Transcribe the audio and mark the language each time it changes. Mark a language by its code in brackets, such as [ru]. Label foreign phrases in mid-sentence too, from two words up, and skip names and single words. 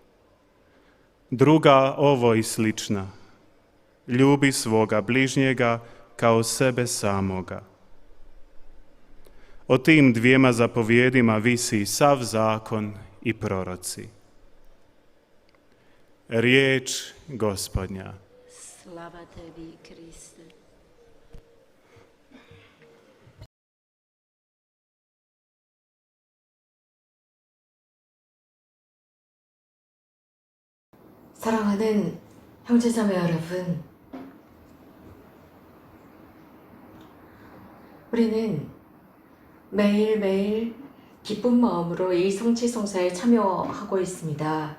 [hr] Druga ovoj slična: ljubi svoga bližnjega kao sebe samoga. O tim dvijema zapovjedima visi sav zakon i proroci. Riječ Gospodnja. Slava tebi, Kriste. [ko] 사랑하는 형제자매 여러분, 우리는 매일매일 기쁜 마음으로 이 성취성사에 참여하고 있습니다.